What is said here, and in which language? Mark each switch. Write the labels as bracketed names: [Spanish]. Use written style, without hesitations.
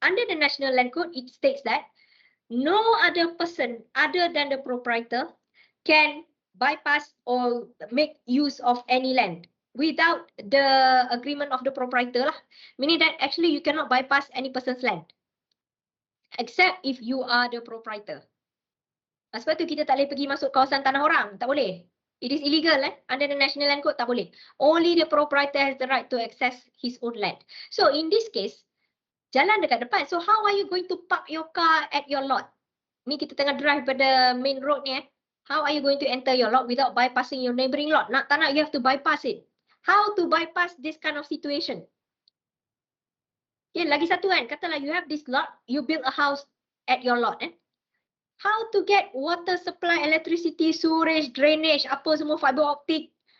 [English] Under the National Land Code, it states that no other person other than the proprietor can bypass or make use of any land without the agreement of the proprietor lah. Meaning that actually you cannot bypass any person's land except if you are the proprietor. [Malay] Sebab tu kita tak boleh pergi masuk kawasan tanah orang, tak boleh. [English] It is illegal under the National Land Code, [Malay] tak boleh. [English] Only the proprietor has the right to access his own land. So in this case, [Malay] jalan dekat depan. [English] So how are you going to park your car at your lot? [Malay] Ni kita tengah drive pada main road ni. [English] How are you going to enter your lot without bypassing your neighboring lot? [Malay] Nak tak nak, [English] you have to bypass it. How to bypass this kind of situation? Okay, [Malay] lagi satu kan, katalah [English] you have this lot, you build a house at your lot. How to get water supply, electricity, sewage, drainage, [Malay] apa semua, [English] fiber optic.